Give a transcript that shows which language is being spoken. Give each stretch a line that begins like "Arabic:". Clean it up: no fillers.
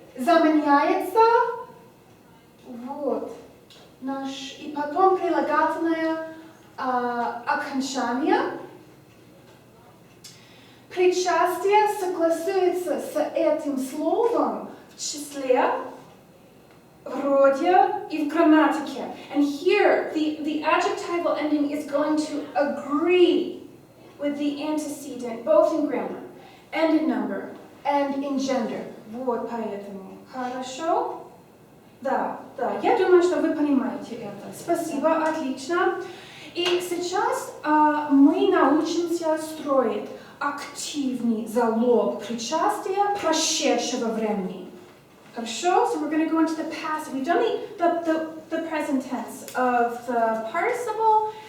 Russian: заменяется вот наш, и потом прилагательное окончание. Причастие согласуется с этим словом в числе, в роде и в грамматике.
English: And here, the adjectival ending is going to agree with the antecedent, both in grammar, and in number, and in gender.
Russian: Вот поэтому. Хорошо? Да, я думаю, что вы понимаете это. Спасибо, отлично. И сейчас мы научимся строить активный залог причастия прошедшего времени. Хорошо?
English: So we're going to go into the past. We've done the present tense of the participle.